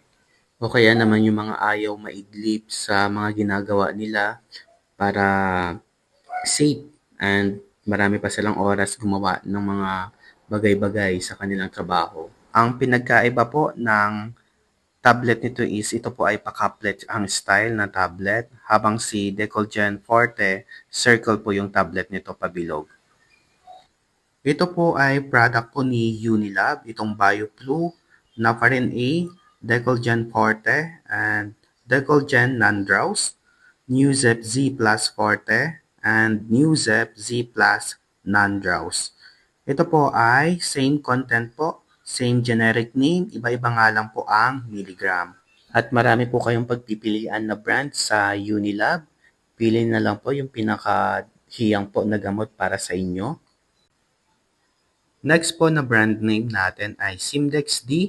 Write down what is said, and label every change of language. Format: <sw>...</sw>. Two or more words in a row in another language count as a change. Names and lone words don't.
<tl>O kaya naman yung mga ayaw maidlip sa mga ginagawa nila para</tl> <en>safe and</en> <tl>marami pa silang oras gumawa ng mga bagay-bagay sa kanilang trabaho. Ang pinagkaiba po ng tablet nito is ito po ay pa-couplet ang style na tablet habang si Decolgen Forte circle po yung tablet nito pabilog. Ito po ay product po ni Unilab, itong BioFlu, Nafarin A, Decolgen Forte, and Decolgen Non-Drowse, Newzep Z Plus Forte, and Newzep Z Plus Non-Drowse. Ito po ay</tl> <en>same content</en> <tl>po,</tl> <en>same generic name,</en> <tl>iba-iba nga lang po ang milligram. At marami po kayong pagpipilian na brand sa Unilab. Pili na lang po yung pinakahiyang po na gamot para sa inyo. Next po na brand name natin ay Simdex D.</tl>